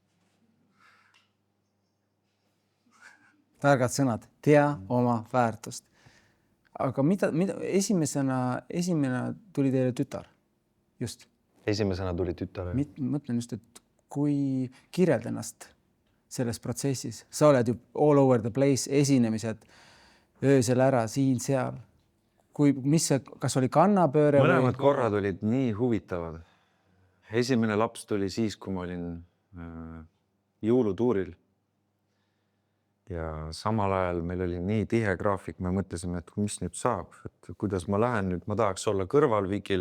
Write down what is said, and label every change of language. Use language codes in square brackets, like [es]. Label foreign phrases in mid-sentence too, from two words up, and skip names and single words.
[et] Targad sõnad, tea oma väärtust. Aga mida esimene tuli teile tütar? Just. Esimesena tuli tütar. Mõtlen just, et kui kirjeld ennast selles protsessis. Sa oled ju [en] all over the place, [et] esinemised öösel ära, siin, seal. Kas oli kannapööre? Mõlemad korrad olid nii huvitavad. Esimene laps tuli siis, kui ma olin jõulutuuril. Ja samal ajal meil oli nii tihe graafik, me mõtlesime, et mis nüüd saab, et kuidas ma lähen nüüd, ma tahaks olla kõrval Vikil.